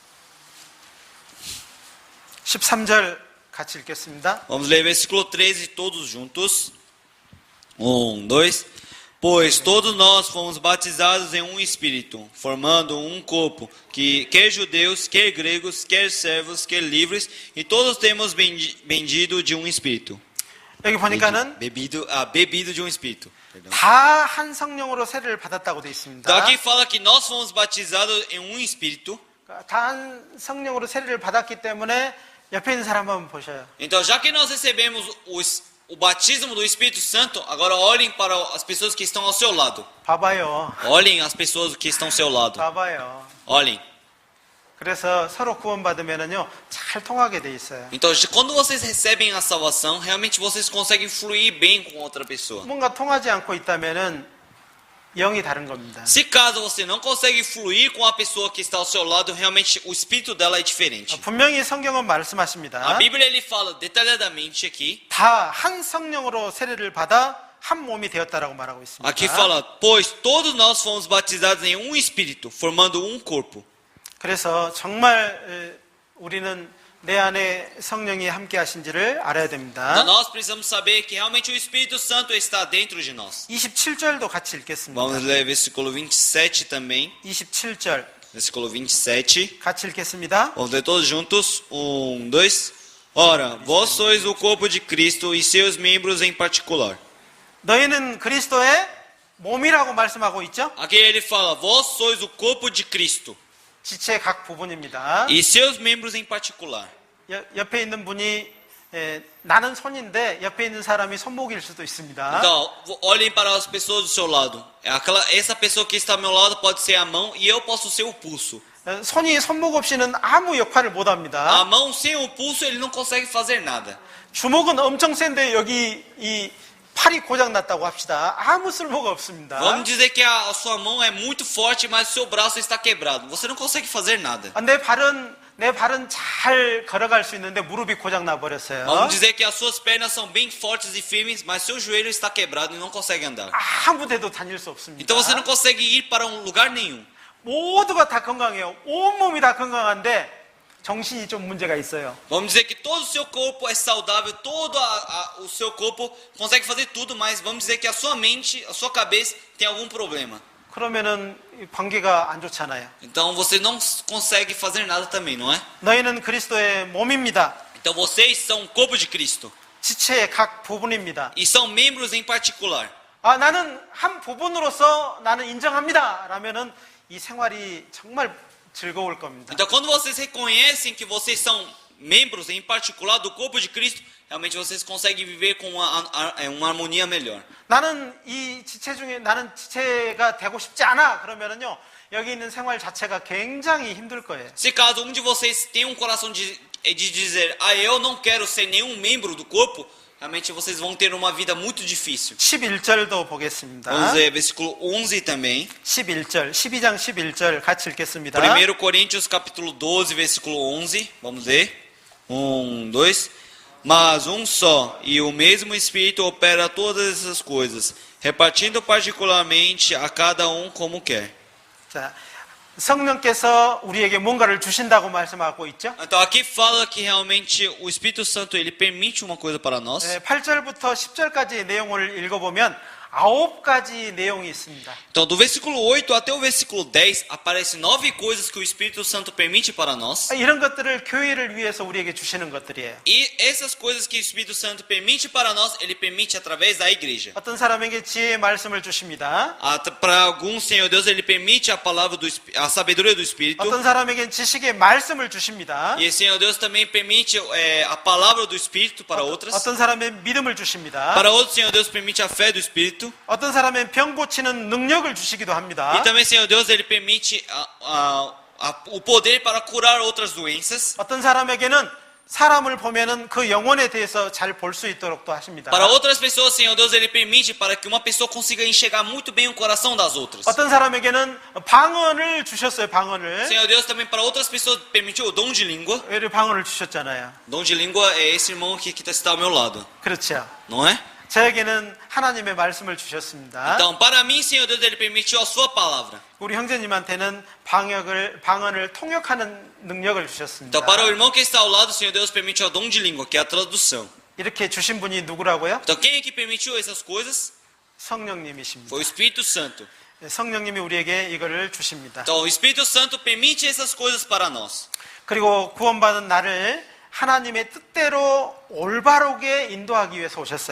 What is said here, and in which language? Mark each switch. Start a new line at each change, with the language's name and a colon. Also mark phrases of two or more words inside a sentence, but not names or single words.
Korean: 13절 같이 읽겠습니다.
Portuguese: Vamos ler versículo 13 todos juntos. 1, 2. Pois todos nós fomos batizados em um Espírito, formando um corpo, que quer judeus, quer gregos, quer servos, quer livres, e todos temos bendido de um Espírito.
Korean: 여기 보니까는
Portuguese: Bebido de um Espírito. Perdão.
Korean: 다 한 성령으로 세례를 받았다고 되어 있습니다.
Portuguese: Então aqui fala que nós fomos batizados em um Espírito.
Korean: 다 한 성령으로 세례를 받았기 때문에 옆에 있는 사람 한번 보셔요.
Portuguese: Então já que nós recebemos o batismo do Espírito Santo, agora olhem para as pessoas que estão ao seu lado.
Korean: 봐봐요.
Portuguese: Olhem as pessoas que estão ao seu lado.
Korean: 봐봐요.
Portuguese: Olhem.
Korean: 그래서 서로 구원받으면은요, 잘 통하게 돼 있어요.
Portuguese: Então, quando vocês recebem a salvação, realmente vocês conseguem fluir bem com outra pessoa.
Korean: 뭔가 통하지 않고 있다면은 영이 다른 겁니다.
Portuguese: Se caso você não consegue fluir com a pessoa que está ao seu lado, realmente o espírito dela é diferente.
Korean: 분명히 성경은 말씀하십니다.
Portuguese: A Bíblia ele fala detalhadamente aqui.
Korean: 다 한 성령으로 세례를 받아 한 몸이 되었다라고 말하고 있습니다.
Portuguese: Aqui fala, pois todos nós fomos batizados em um espírito, formando um corpo.
Korean: 그래서 정말 우리는 내 안에 성령이 함께 하신지를 알아야 됩니다.
Portuguese: Então nós precisamos saber que realmente o Espírito Santo está dentro de nós.
Korean: 27절도 같이 읽겠습니다.
Portuguese: Vamos ler versículo 27 também.
Korean: 27절
Portuguese: Versículo 27.
Korean: 같이 읽겠습니다.
Portuguese: Vamos ler todos juntos. 1, 2. Ora, vós sois o corpo de Cristo e seus membros em particular.
Korean: 너희는 그리스도의 몸이라고 말씀하고 있죠?
Portuguese: Aqui ele fala, vós sois o corpo de Cristo
Korean: 지체 각 부분입니다.
Portuguese: e seus membros em particular.
Korean: 옆에 있는 분이 나는 손인데 옆에 있는 사람이 손목일 수도 있습니다.
Portuguese: Então, olhem para as pessoas do seu lado. Essa pessoa que está ao meu lado pode ser a mão e eu posso ser o pulso.
Korean: 손이 손목 없이는 아무 역할을 못 합니다.
Portuguese: A mão sem o pulso ele não consegue fazer nada.
Korean: 주먹은 엄청 센데 여기 이 팔이 고장 났다고 합시다. 아무 쓸모가 없습니다.
Portuguese: Vamos dizer que a sua mão é muito forte, mas o seu braço está quebrado. Você não consegue fazer nada.
Korean: 내 발은 잘 걸어갈 수 있는데 무릎이 고장 나 버렸어요.
Portuguese: Vamos dizer que as suas pernas são bem fortes e firmes, mas seu joelho está quebrado e não consegue andar.
Korean: 아무 데도 다닐 수 없습니다.
Portuguese: Então você não consegue ir para um lugar nenhum.
Korean: 모두가 다 건강해요. 온 몸이 다 건강한데 정신이 좀 문제가 있어요.
Portuguese: Vamos dizer que todo o seu corpo é saudável, todo o seu corpo consegue fazer tudo, mas vamos dizer que a sua mente, a sua cabeça tem algum problema.
Korean: 그러면은 관계가 안 좋잖아요.
Portuguese: Então você não consegue fazer nada também, não é?
Korean: 너희는 그리스도의 몸입니다.
Portuguese: Então vocês são o corpo de Cristo
Korean: 지체의 각 부분입니다.
Portuguese: e são membros em particular.
Korean: 나는 한 부분으로서 나는 인정합니다. 라면은 이 생활이 정말 즐거울 겁니다.
Portuguese: Então quando vocês reconhecem que vocês são membros em particular do corpo de Cristo, realmente vocês conseguem viver com uma harmonia melhor.
Korean: 나는 이 지체 중에 나는 지체가 되고 싶지 않아. 그러면은요. 여기 있는 생활 자체가 굉장히 힘들 거예요.
Portuguese: Se caso um de vocês tem um coração de dizer, eu não quero ser nenhum membro do corpo, realmente vocês vão ter uma vida muito difícil.
Korean: 11절도 보겠습니다.
Portuguese: Vamos ler versículo 11 também.
Korean: 11절, 12장 11절 같이 읽겠습니다.
Portuguese: 1 Coríntios capítulo 12, versículo 11. Vamos ler. 1, 2. Mas um só e o mesmo Espírito opera todas essas coisas, repartindo particularmente a cada um como quer.
Korean: 자, 성령께서 우리에게 뭔가를 주신다고 말씀하고 있죠?
Portuguese: Então aqui fala que realmente o Espírito Santo ele permite uma coisa para nós.
Korean: 8절부터 10절까지 내용을 읽어보면 9가지 내용이 있습니다.
Portuguese: Então, do versículo 8 até o versículo 10, aparecem 9 coisas que o Espírito Santo permite para nós.
Korean: 이런 것들을 교회를 위해서 우리에게 주시는 것들이에요.
Portuguese: E essas coisas que o Espírito Santo permite para nós, ele permite através da igreja.
Korean: 어떤 사람에게 지혜의 말씀을 주십니다.
Portuguese: Para alguns, Senhor Deus, ele permite a palavra a sabedoria do Espírito.
Korean: 어떤 사람에겐 지식의 말씀을 주십니다.
Portuguese: E Senhor Deus também permite a palavra do Espírito para outras.
Korean: 어떤 사람은 믿음을 주십니다.
Portuguese: Para outros, Senhor Deus permite a fé do Espírito.
Korean: 어떤 사람은 병 고치는 능력을 주시기도 합니다.
Portuguese: E também, Senhor Deus, ele permite o poder para curar outras doenças.
Korean: 어떤 사람에게는 사람을 보면은 그 영혼에 대해서 잘 볼 수 있도록도 하십니다.
Portuguese: Para outras pessoas, Senhor Deus, ele permite para que uma pessoa consiga enxergar muito bem o coração das outras.
Korean: 어떤 사람에게는 방언을 주셨어요. 방언을.
Portuguese: Senhor Deus também para outras pessoas permitiu o dom de língua.
Korean: 왜 방언을 주셨잖아요.
Portuguese: Dom de língua é esse irmão aqui que está ao meu lado,
Korean: 그렇죠.
Portuguese: não é?
Korean: 저에게는 하나님의 말씀을 주셨습니다.
Portuguese: Então, para mim, Senhor Deus, ele permitiu a sua palavra.
Korean: 우리 형제님한테는 방언을 통역하는 능력을 주셨습니다.
Portuguese: Então, para o irmão que está ao lado, Senhor Deus permitiu o dom de língua, que é a tradução.
Korean: 이렇게 주신 분이 누구라고요?
Portuguese: Então, quem é que permitiu essas coisas?
Korean: 성령님이십니다.
Portuguese: Foi o Espírito Santo.
Korean: 성령님이 우리에게 이거를 주십니다.
Portuguese: Então, o Espírito Santo permite essas coisas para nós.
Korean: 그리고 구원받은 나를 하나님의 뜻대로 올바르게 인도하기 위해서 오셨어요.